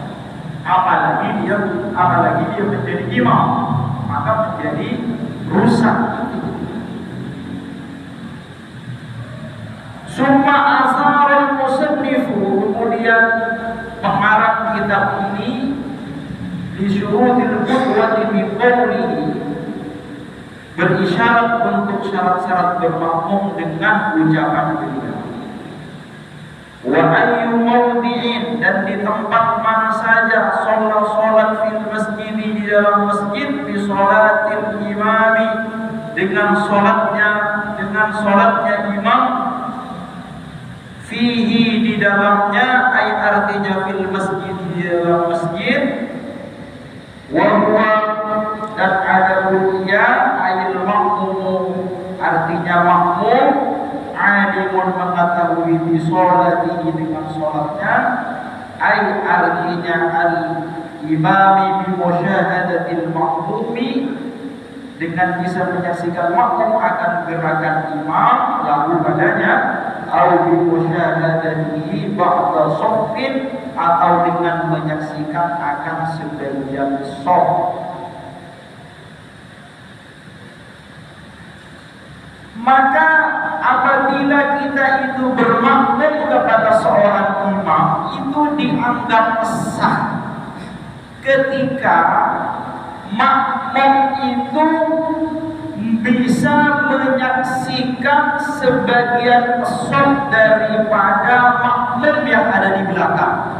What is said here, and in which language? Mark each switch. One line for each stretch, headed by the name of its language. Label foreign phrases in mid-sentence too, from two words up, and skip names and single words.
Indonesian: Apalagi dia menjadi imam, maka menjadi rusak.
Arabic: ثم أشار المصنف,
Indonesian: kemudian pengarang kitab ini
Arabic: بشروط القدوة بقوله,
Indonesian: berisyarat untuk syarat-syarat bermakmum dengan ucapan beliau.
Arabic: وأي موضع,
Indonesian: dan di tempat mana saja,
Arabic: صلى في المسجد,
Indonesian: di dalam masjid,
Arabic: بصلاة الإمام,
Indonesian: dengan sholatnya imam, fihi, di dalamnya, ay artinya
Arabic: في المسجد,
Indonesian: di dalam masjid,
Arabic: وهو,
Indonesian: dan
Arabic: ada رأى أي المأموم,
Indonesian: artinya makmum,
Arabic: alimun, mengetahui بصلاته,
Indonesian: dengan sholatnya,
Arabic: ay artinya الإمام بمشاهدة المأموم,
Indonesian: dengan bisa menyaksikan makmum akan gerakan imam lalu padanya,
Arabic: أو بمشاهدته بعض صف,
Indonesian: atau dengan menyaksikan akan sebagian shaf. Maka apabila kita itu bermakmum kepada seorang imam, itu dianggap sah ketika makmum itu bisa menyaksikan sebagian shaf daripada makmum yang ada di belakang.